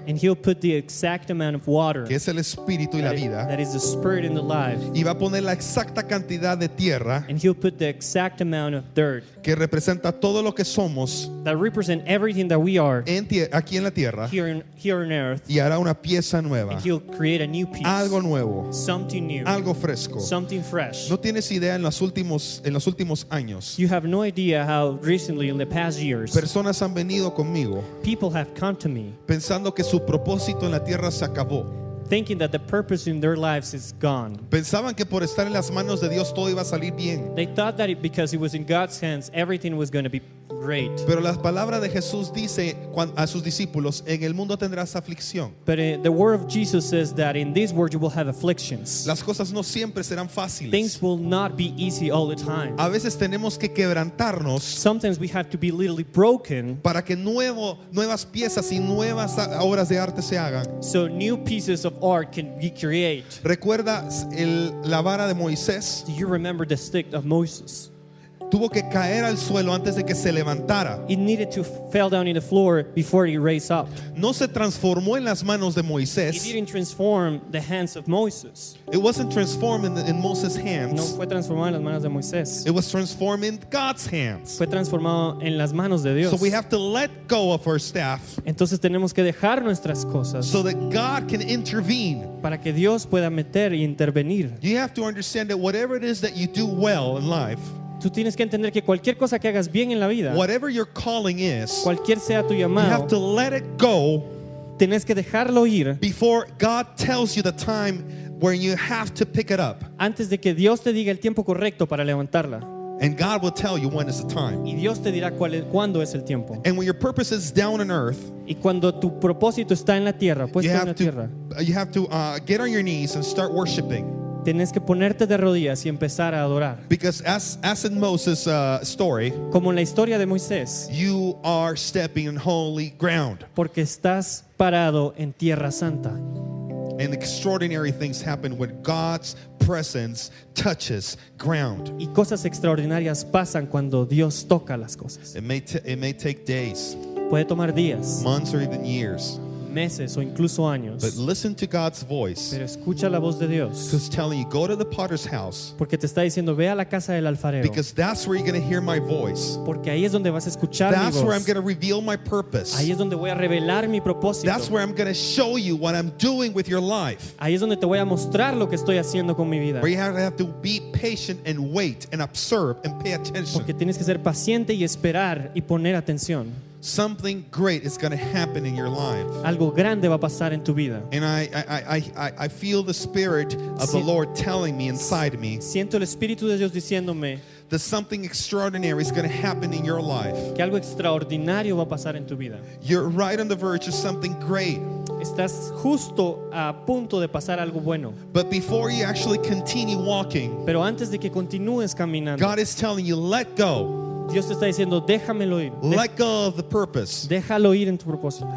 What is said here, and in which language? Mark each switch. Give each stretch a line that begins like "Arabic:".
English: and He'll put the exact amount of water
Spanish: que es el espíritu y la vida,
English: that is the spirit and the life,
Spanish: y va a poner la exacta cantidad de tierra,
English: and He'll put the exact amount of dirt
Spanish: que representa todo lo que somos
English: that represent everything that we are
Spanish: aquí en la tierra,
English: here on earth,
Spanish: y hará una pieza nueva,
English: and He'll create a new piece,
Spanish: algo nuevo,
English: something new,
Spanish: algo fresco.
English: something fresh.
Spanish: No tienes idea en los últimos años.
English: You have no idea how recently, in the past years,
Spanish: Personas han venido conmigo
English: people have come to me
Spanish: pensando que su propósito en la tierra se acabó.
English: thinking that the purpose in their lives is gone.
Spanish: Pensaban que por estar en las manos de Dios todo iba a salir bien.
English: They thought that because it was in God's hands, everything was going to be great.
Spanish: Pero la palabra de Jesús dice a sus discípulos, en el mundo tendrás aflicción.
English: But the word of Jesus says that in this world you will have afflictions.
Spanish: Las cosas no siempre serán fáciles.
English: Things will not be easy all the time.
Spanish: A veces tenemos que quebrantarnos
English: Sometimes we have to be literally broken
Spanish: para que nuevas piezas y nuevas obras de arte se hagan.
English: so new pieces of art can be created.
Spanish: ¿Recuerda la vara de Moisés?
English: Do you remember the stick of Moses?
Spanish: Tuvo que caer al suelo antes de que se levantara.
English: It needed to fall down in the floor before it raised up.
Spanish: No se transformó en las manos de
English: It
Spanish: Moisés.
English: didn't transform the hands of Moses. It wasn't transformed in Moses'
Spanish: No
English: hands.
Spanish: fue transformado en las manos de Moisés.
English: It was transformed in God's hands.
Spanish: Fue transformado en las manos de Dios.
English: So we have to let go of our staff
Spanish: Entonces tenemos que dejar nuestras cosas
English: so that God can intervene.
Spanish: para que Dios pueda meter y intervenir.
English: You have to understand that whatever it is that you do well in life,
Spanish: Tú tienes que entender que cualquier cosa que hagas bien en la vida,
English: whatever your calling is,
Spanish: cualquier sea tu
English: you have
Spanish: llamado,
English: to let it go
Spanish: tienes que dejarlo ir
English: before God tells you the time where you have to pick it up.
Spanish: antes de que Dios te diga el tiempo correcto para levantarla.
English: And God will tell you when is the time.
Spanish: Y Dios te dirá cuándo es el tiempo.
English: And when your purpose is down on earth,
Spanish: Y cuando tu propósito está en la tierra,
English: you
Spanish: puesto en la
English: have
Spanish: tierra,
English: to get on your knees and start worshiping.
Spanish: tienes que ponerte de rodillas y empezar a adorar.
English: Because as in Moses' story,
Spanish: Como en la historia de Moisés,
English: you are stepping on holy ground.
Spanish: porque estás parado en tierra santa.
English: And extraordinary things happen when God's presence touches ground.
Spanish: Y cosas extraordinarias pasan cuando Dios toca las cosas.
English: It may take days,
Spanish: Puede tomar días,
English: months, or even years.
Spanish: meses o incluso años.
English: But listen to God's voice.
Spanish: Pero escucha la voz de Dios.
English: Who's telling you, go to the potter's house.
Spanish: Porque te está diciendo, ve a la casa del alfarero.
English: Because that's where you're going to hear my voice.
Spanish: Porque ahí es donde vas a escuchar mi
English: That's where I'm
Spanish: voz.
English: going to reveal my purpose.
Spanish: Ahí es donde voy a revelar mi propósito.
English: That's where I'm going to show you what I'm doing with your life.
Spanish: Ahí es donde te voy a mostrar lo que estoy haciendo con mi vida.
English: Where you have to be patient and wait and observe and pay attention.
Spanish: Porque tienes que ser paciente y esperar y poner atención.
English: Something great is going to happen in your life.
Spanish: Algo grande va a pasar en tu vida.
English: And I feel the Spirit of the Lord telling me inside me
Spanish: Siento el Espíritu de Dios diciéndome
English: that something extraordinary is going to happen in your life.
Spanish: que algo extraordinario va a pasar en tu vida.
English: You're right on the verge of something great.
Spanish: Estás justo a punto de pasar algo bueno.
English: But before you actually continue walking,
Spanish: Pero antes de que continúes caminando,
English: God is telling you, let go.
Spanish: Dios te está diciendo, déjamelo ir.
English: Let go of the purpose.
Spanish: Déjalo ir en tu propósito.